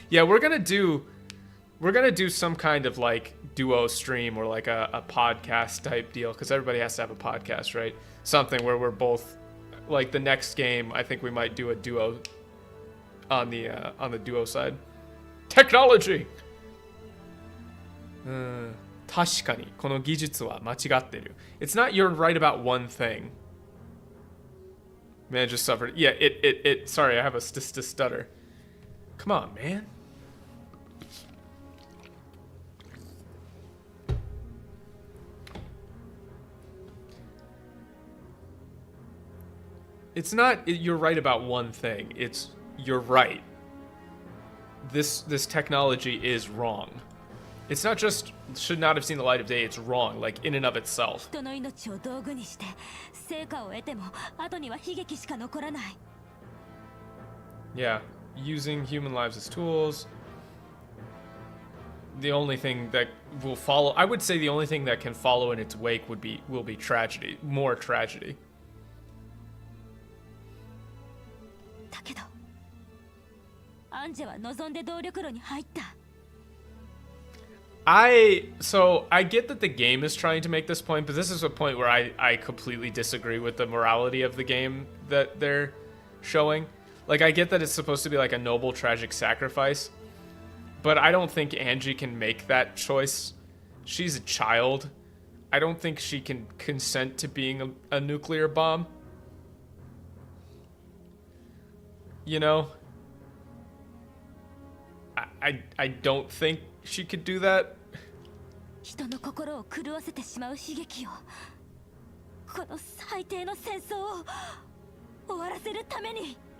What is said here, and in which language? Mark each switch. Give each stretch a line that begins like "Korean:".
English: Yeah, we're gonna do some kind of like duo stream or like a podcast type deal, because everybody has to have a podcast, right? Something where we're both like the next game. I think we might do a duo on the duo side. Technology.
Japanese: 確かにこの技術は間違ってる.
English: It's not you're right about one thing. Man just suffered. Yeah, it sorry, I have a stutter. Come on, man. It's not you're right about one thing. It's you're right. This technology is wrong. It's not just should not have seen the light of day. It's wrong, like in and of itself.
Japanese: 人の命を道具にして成果を得ても後には悲劇しか残らない。
English: Yeah, using human lives as tools. The only thing that will follow, I would say, the only thing that can follow in its wake will be tragedy, more tragedy.
Japanese: だけど、アンジェは望んで動力炉に入った。
English: So I get that the game is trying to make this point, but this is a point where I completely disagree with the morality of the game that they're showing. Like, I get that it's supposed to be like a noble, tragic sacrifice, but I don't think Angie can make that choice. She's a child. I don't think she can consent to being a nuclear bomb. You know? I don't think she could do that.
Japanese: 人の心を狂わせてしまう悲劇を、この最低の戦争を終わらせるために。